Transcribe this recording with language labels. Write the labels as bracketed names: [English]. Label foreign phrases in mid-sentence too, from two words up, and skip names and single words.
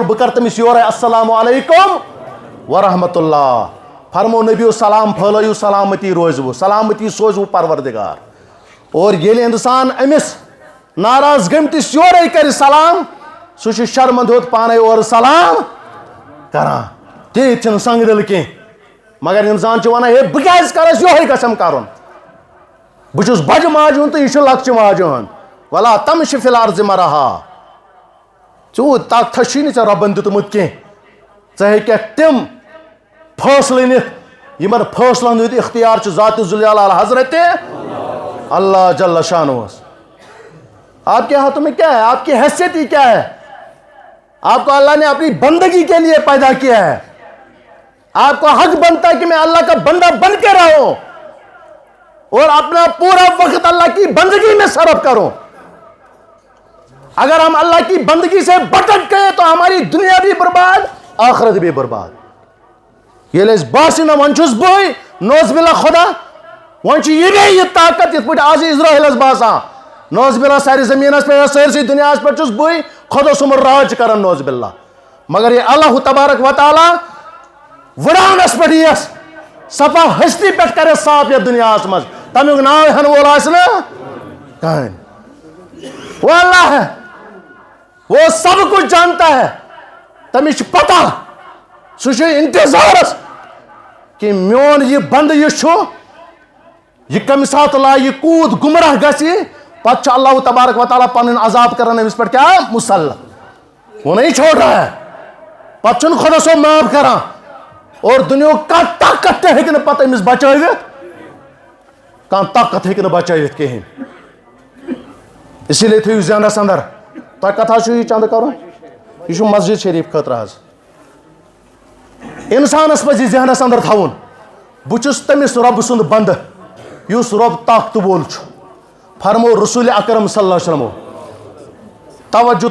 [Kashmiri] بہٕ کرٕ تٔمِس یورے [Arabic] السلام علیکم ورحمتہ اللہ [Kashmiri] فرمو نبیو سلام پھٲلٲیِو سلامتی روزوٕ سلامتی سوزوٕ پروردگار اور ییٚلہِ اِنسان أمِس ناراض گٔمتِس یورے کرِ سلام سُہ چھُ شرمنٛد ہیوٚت پانے اورٕ سلام کران تیٖتۍ چھِنہٕ سنٛگ دِل کینٛہہ مگر اِنسان چھُ ونان ہے بہٕ کیٛازِ کرس یِہوے گژھم کرُن بہٕ چھُس بجہِ ماجہِ ہُنٛد تہٕ یہِ چھُ لۄکچہِ ماجہِ ہُنٛد ولا تم چھِ [Arabic] فی العرضِ مرحا [Kashmiri] تیوٗت طاقتہ چھُے نہٕ ژےٚ رۄبن دیُتمُت کینٛہہ ژٕ ہیٚککھ تِم فٲصلہٕ نِتھ یِمن فٲصلن ہُنٛد اختیار چھُ ذاتِ ذوالجلال حضرت اللہ جل شانہس [Urdu] آپ کے ہاتھوں میں کیا ہے آپ کی حیثیت ہی کیا ہے آپ کو اللہ نے اپنی بندگی کے لیے پیدا کیا ہے آپ کو حق بنتا ہے کہ میں اللہ کا بندہ بن کے رہوں اور اپنا پورا وقت اللہ کی بندگی میں صرف کروں اگر ہم اللہ کی بندگی سے بھٹک گئے تو ہماری دنیا بھی برباد آخرت بھی برباد [Kashmiri] ییٚلہِ اَسہِ باسہِ نہ وۄنۍ چھُس بٕے [Arabic] نوز بِلّہ [Kashmiri] خۄدا وۄنۍ چھُ یہِ بیٚیہِ یہِ طاقت یِتھ پٲٹھۍ آز اِسرٲیلَس باسان [Arabic] نوز بِلّہ [Kashmiri] سارِ زٔمیٖنَس پٮ۪ٹھ سٲرسٕے دُنیاہَس پٮ۪ٹھ چھُس بٕے خۄدا صُمُر راج چھِ کران [Arabic] نوز بِلّہ [Kashmiri] مگر یہِ اللہ تبارک و تعالیٰ وٕڑانَس پٮ۪ٹھ یِیَس صفا ہستی پٮ۪ٹھ کَرٮ۪س صاف یَتھ دُنیاہَس منٛز تَمیُک ناو ہٮ۪نہٕ وول آسہِ نہٕ [Urdu] کٕہٕنۍ وہ اللہ ہے وہ سب کچھ جانتا ہے [Kashmiri] تٔمِس چھِ پتہ سُہ چھُ اِنتظارس کہ میون یہِ بنٛدٕ یہِ چھُ یہِ کمہِ ساتہٕ لاے یہِ کوٗت گُمراہ گژھِ پتہٕ چھُ اللہ تبارک و تعالیٰ پنُن عذاب کران أمِس پٮ۪ٹھ کیٛاہ مُسلط [Urdu] وہ نہیں چھوڑ رہا ہے [Kashmiri] پتہٕ چھُنہٕ خۄدا صٲب معاف کران اور دُنیہُک کانٛہہ طاقت تہِ ہیٚکہِ نہٕ پتہٕ أمِس بچٲوِتھ کانٛہہ طاقت ہیٚکہِ نہٕ بچٲوِتھ کِہیٖنۍ [Urdu] اسی لیے [Kashmiri] تھٲیِو ذہنس اندر تۄہہِ کتھ حظ چھُو یہِ چندٕ کرُن یہِ چھُ مسجد شریٖف خٲطرٕ حظ اِنسانس پزِ یہِ ذہنس اندر تھاوُن بہٕ چھُس تٔمِس رۄبہٕ سُنٛد بنٛدٕ یُس رۄب طاقتہٕ وول چھُ فرمو رسول اکرم [Arabic] صلی اللہ علیہ وسلمو [Kashmiri] توجہ